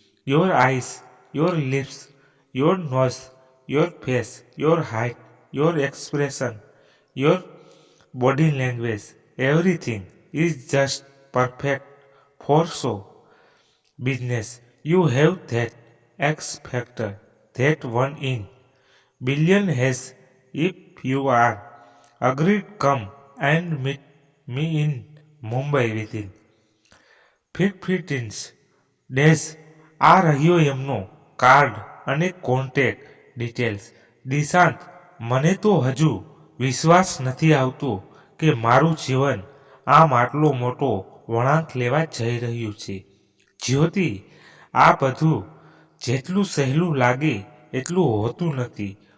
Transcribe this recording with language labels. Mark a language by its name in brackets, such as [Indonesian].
[English] Your eyes, your lips, your nose, your face, your height, your expression, your body language, everything is just perfect for show business. You have that X factor that one in billion has. If you are agreed, come and meet me in Mumbai within 15 days. [Gujarati] આ રહ્યો એમનો card અને contact details. Dishant, મને તો હજુ વિશ્વાસ નથી આવતો કે મારું જીવન આમ આટલો મોટો વળાંક લેવા જઈ રહ્યું છે. જ્યોતિ, આ બધું જેટલું સહેલું લાગે એટલું હોતું નથી.